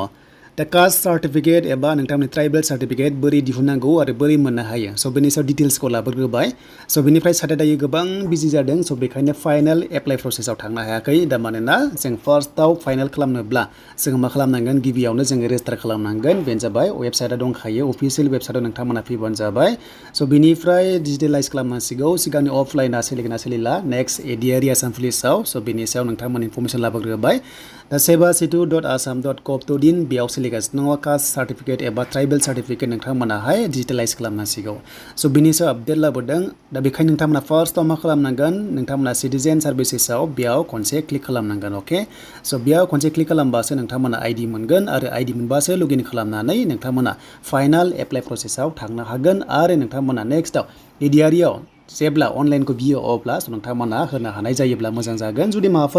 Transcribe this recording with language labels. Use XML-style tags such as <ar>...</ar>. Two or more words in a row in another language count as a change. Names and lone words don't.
<brx>दा</brx> <en>caste certificate</en> <brx>एबा नोंथांनि</brx> <en>tribal certificate</en> <brx>बोरै दिहुननांगौ आरो बोरै मोननो हायो स' बेनि सायाव डिटेल्सखौ लाबोग्रोबाय स' बेनिफ्राय साथै दायो गोबां बिजि जादों स' बेखायनो</brx> <en>final apply processआव</en> <brx>थांनो हायाखै दा मानोना जों फार्स्टआव फाइनाल खालामनोब्ला जों मा खालामनांगोन गिबियावनो जों रेजिस्टार खालामनांगोन बेनो जाबाय वेबसाइटआ दंखायो</brx> <en>official websiteआव</en> <brx>नोंथांमोना फैबानो जाबाय स' बेनिफ्राय डिजिटेलाइज खालामनांसिगौ सिगांनि अफलाइना सोलिगोन ना सोलिला नेक्स्ट ADRE आसाम पुलिसाव स' बेनि सायाव नोंथांमोन इनफरमेसन लाबोग्रोबाय दा seva setu.assam.gov.in बेयाव सोलिगासिनो दङ</brx> <en>caste certificate</en> <brx>एबा</brx> <en>tribal certificate</en> <brx>नोंथांमोनाहाय डिजिटेलाइज खालामनांसिगौ स' बेनि सायाव आपडेट लाबोदों दा बेखायनो नोंथांमोना फार्स्टआव मा खालामनांगोन नोंथांमोना</brx> <en>citizen servicesआव</en> <brx>बेयाव खनसे क्लिक खालामनांगोन अके स' बेयाव खनसे क्लिक खालामबासो नोंथांमोना आइडि मोनगोन आरो आइडि मोनबासो लगइन खालामनानै नोंथांमोना</brx> <en>final apply processआव</en> <brx>थांनो हागोन आरो नोंथांमोना नेक्स्टआव ADREआव जेब्ला अनलाइनखौ बियो अब्ला नोंथांमोना होनो हानाय जायोब्ला मोजां जागोन जुदि माबाफोर</brx>